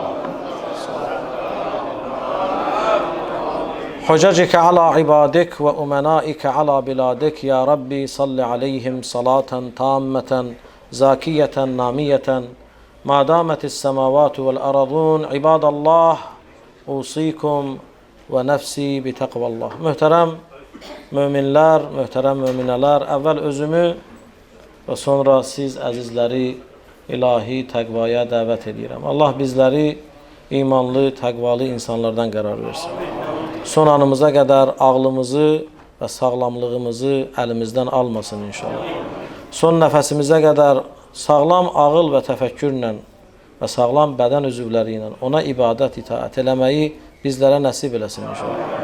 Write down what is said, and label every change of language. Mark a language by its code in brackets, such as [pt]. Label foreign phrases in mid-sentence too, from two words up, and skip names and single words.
[ar] حججك على عبادك وأمنائك على بلادك يا ربي، صل عليهم صلاة تامة زاكية نامية ما دامت السماوات والأرضون. عباد الله، أوصيكم ونفسي بتقوى الله. [az] Muhterem müminler, muhterem mümineler, evvel özümü ve sonra siz əzizləri ilahi təqvaya dəvət edirəm. Allah bizləri imanlı, təqvalı insanlardan qərar versin. Son anımıza qədər ağlımızı və sağlamlığımızı əlimizdən almasın inşallah. Son nəfəsimizə qədər sağlam ağıl və təfəkkürlə və sağlam bədən üzvləri ilə ona ibadət, itaət eləməyi bizlərə nəsib eləsin inşallah.